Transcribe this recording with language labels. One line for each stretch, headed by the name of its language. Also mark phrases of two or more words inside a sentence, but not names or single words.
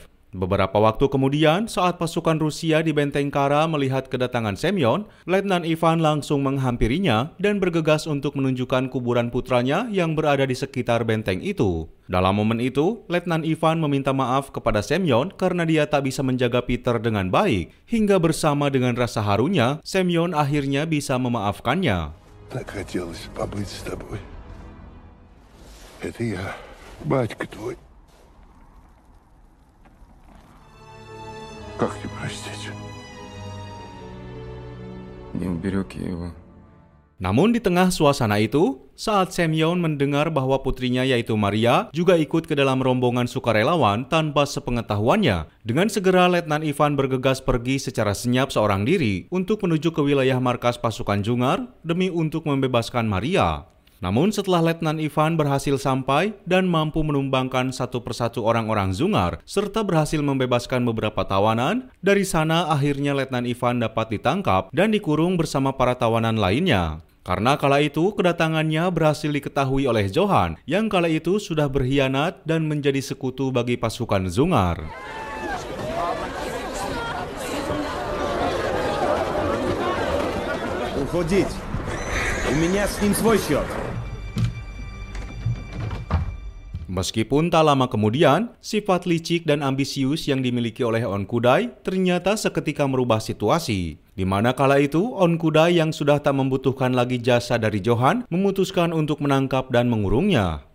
Indonesian: Beberapa waktu kemudian, saat pasukan Rusia di benteng Kara melihat kedatangan Semyon, Letnan Ivan langsung menghampirinya dan bergegas untuk menunjukkan kuburan putranya yang berada di sekitar benteng itu. Dalam momen itu, Letnan Ivan meminta maaf kepada Semyon karena dia tak bisa menjaga Peter dengan baik, hingga bersama dengan rasa harunya, Semyon akhirnya bisa memaafkannya.
Russian: Так хотелось побыть с тобой. Это я, батька твой. Как не простить? Не уберег я его.
Indonesian: Namun di tengah suasana itu, saat Semyon mendengar bahwa putrinya yaitu Maria juga ikut ke dalam rombongan sukarelawan tanpa sepengetahuannya, dengan segera Letnan Ivan bergegas pergi secara senyap seorang diri untuk menuju ke wilayah markas pasukan Dzungar demi untuk membebaskan Maria. Namun setelah Letnan Ivan berhasil sampai dan mampu menumbangkan satu persatu orang-orang Dzungar serta berhasil membebaskan beberapa tawanan, dari sana akhirnya Letnan Ivan dapat ditangkap dan dikurung bersama para tawanan lainnya. Karena kala itu kedatangannya berhasil diketahui oleh Johan yang kala itu sudah berkhianat dan menjadi sekutu bagi pasukan Dzungar.
Russian: Уходить. У меня с ним свой счет.
Indonesian: Meskipun tak lama kemudian, sifat licik dan ambisius yang dimiliki oleh On Kudai ternyata seketika merubah situasi. Di mana kala itu, On Kudai yang sudah tak membutuhkan lagi jasa dari Johan memutuskan untuk menangkap dan mengurungnya.